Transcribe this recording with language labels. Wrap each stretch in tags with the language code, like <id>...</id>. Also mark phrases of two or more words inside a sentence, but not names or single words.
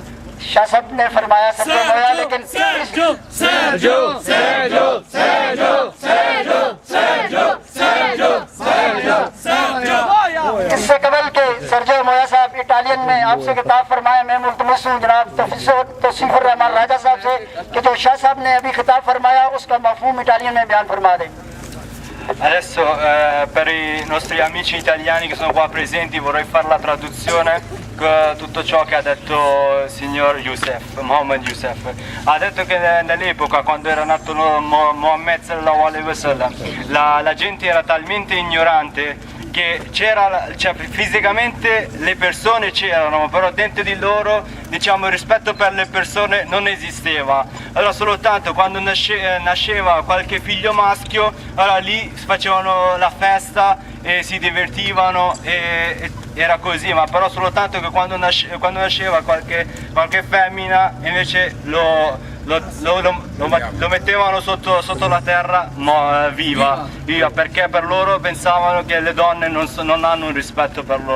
<ur>شاہ صاحب نے فرمایا سرجو مویا، لیکن اس سے قبل کے سرجو مویا صاحب اٹالین میں آپ سے خطاب فرمایا. میں ملتمس ہوں جناب توصیف الرحمان راجہ صاحب سے کہ جو شاہ صاحب نے ابھی خطاب فرمایا اس کا مفہوم اٹالین میں بیان فرما دیں.</ur> <it>Adesso per i nostri amici italiani che sono qua presenti vorrei fare la traduzione tutto ciò che ha detto il signor Youssef, Mohammed Youssef. Ha detto che nell'epoca quando era nato Mohammed</it> <ar>صلى الله عليه وسلم</ar> <it>la gente era talmente ignorante che cioè, fisicamente le persone c'erano, però dentro di loro diciamo il rispetto per le persone non esisteva. Allora soltanto quando nasceva qualche figlio maschio, allora lì facevano la festa e si divertivano e era così, ma però soltanto che quando nasceva qualche femmina invece lo mettevano sotto la terra viva, perché per loro pensavano che le donne non hanno un rispetto per loro.</it>